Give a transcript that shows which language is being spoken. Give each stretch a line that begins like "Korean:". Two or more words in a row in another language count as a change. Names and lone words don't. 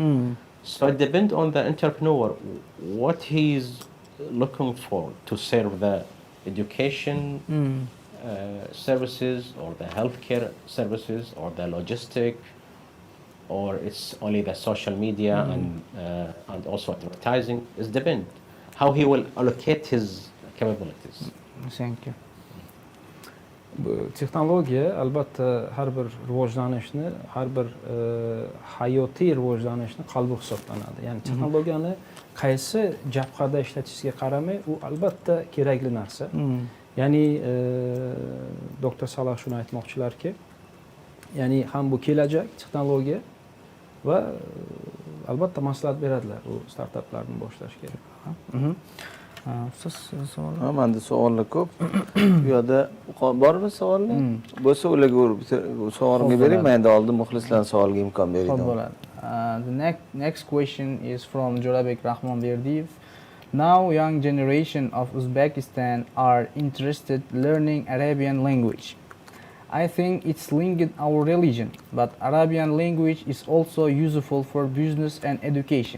English: So it depends on the entrepreneur what he's looking for to serve the education services or the healthcare services or the logistic, or it's only the social media and also advertising. It depends how he will allocate his capabilities. Thank you.
Uzbek: Bu texnologiya albatta har bir rivojlanishni, har bir hayotiy rivojlanishni qalbi hisoblanadi. Ya'ni texnologiyani qaysi jabhada ishlatishga qaramay, u albatta kerakli narsa. Ya'ni doktor Salah shuni aytmoqchilarki, ya'ni ham bu kelajak texnologiya va albatta maslahat beradilar u startaplarni boshlashga. Siz savol. Menda savollar ko'p. Bu yerda bormi savollar? Bo'lsa ularga savolga bering, men endi oldin muxlislarning savoliga imkon beraylik.
English: The next question is from Jo'rabek Rahmonberdiyev. Now young generation of Uzbekistan are interested learning Arabian language. I think it's linked our religion, but Arabian language is also useful for business and education.